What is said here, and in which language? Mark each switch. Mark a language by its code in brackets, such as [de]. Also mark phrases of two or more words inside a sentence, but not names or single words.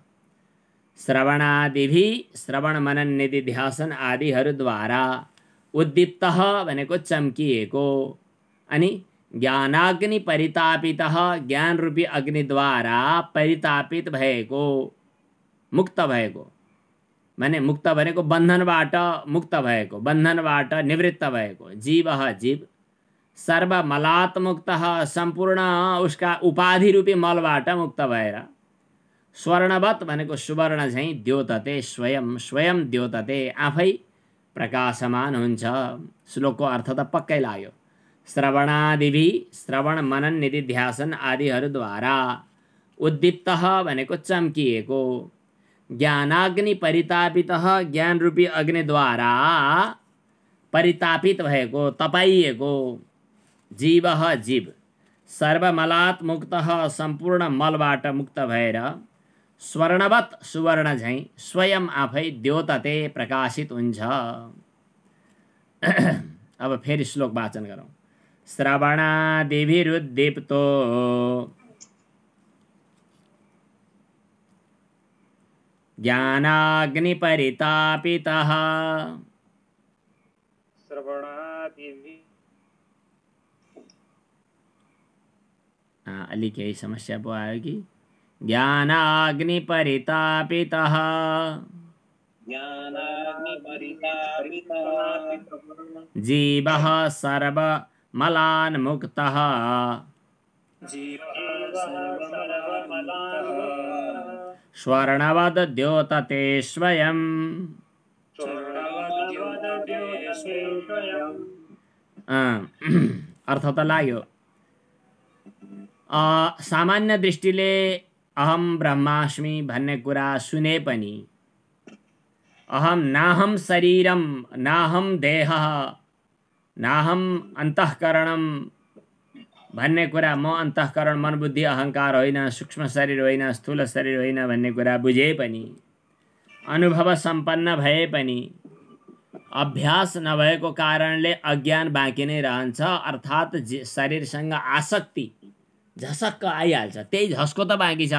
[ne] श्रवणादिभि, श्रवण मनन निधिध्यासन आदिहरूद्वारा उद्दीप्तः भनेको चम्किएको, अनि [sa] ज्ञानाग्नि परितापितः, [ne] ज्ञान रूपी अग्निद्वारा परितापित भएको, मुक्त भएको माने मुक्त भनेको बन्धनबाट मुक्त भएको, बन्धनबाट निवृत्त भएको। जीवः जीव [sa] सर्वमलात् मुक्तः [ne] सम्पूर्ण उसका उपाधि रूपी मलबाट मुक्त भएर स्वर्णवत भनेको सुवर्ण झैं [sa] द्योतते स्वयं, स्वयं द्योतते [ne] आफै प्रकाशमान हुन्छ। श्लोकको अर्थ त पक्कै लाग्यो। श्रवणादिभि श्रवण मनन निधिध्यासन आदिहरूद्वारा उद्दीप्तः भनेको चम्किएको, [sa] ज्ञानाग्नि परितापितः [ne] ज्ञान रूपी अग्निद्वारा परितापित भएको तपाइएको जीवः जीव [sa] सर्वमलात् मुक्तः [ne] सम्पूर्ण मलबाट मुक्त भएर स्वर्णवत सुवर्ण झैं स्वयं आफै द्योतते प्रकाशित हुन्छ। अब फेरि श्लोक वाचन गरौँ। [sa] श्रवणादिभिरुद्दीप्तो ज्ञानाग्निपरितापितः [ne] अलि केही समस्या पो आयो कि? [sa] ज्ञानाग्निपरितापितः जीवः सर्वमलान्मुक्तः स्वर्णवद् द्योतते स्वयं। [ne] अर्थ त लाग्यो। सामान्य दृष्टिले [sa] अहम ब्रह्मास्मि [ne] भन्ने कुरा सुने पनि, [sa] अहम नाहम शरीरम नाहम देहः नाहम अन्तःकरणम [ne] भन्ने कुरा, म अन्तःकरण मन बुद्धि अहंकार होइन, सूक्ष्म शरीर होइन, स्थूल शरीर होइन भन्ने कुरा बुझे पनि, अनुभव सम्पन्न भए पनि अभ्यास नभएको कारणले अज्ञान बाँकी नै रहन्छ। अर्थात् शरीरसँग आसक्ति झसक्क आइहाल्छ, त्यही झस्को त बाँकी छ।